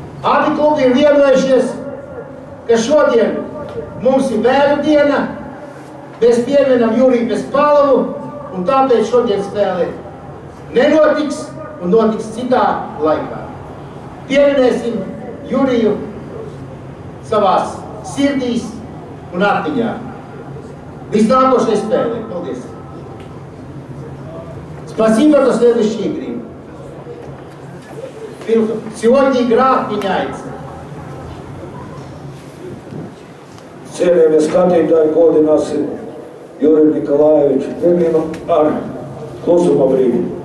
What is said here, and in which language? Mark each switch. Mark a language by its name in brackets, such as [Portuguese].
[Latvian] Abi klubi ir vienojušies, ka šodien mums ir bērnu diena, mēs pieminam Juriju Bespalovu, un tāpēc šodien spēle nenotiks un notiks citā laikā. Pieminēsim Juriju savās sirdīs un atmiņā. Līdz nākošai spēlē. Paldies! [Russian] Спасибо, до следующей игры. Сегодня игра отменяется. [Latvian] Cienījamie skatītāji, godināsim Juriju Nikolajeviču pieminu ar klusuma brīdi.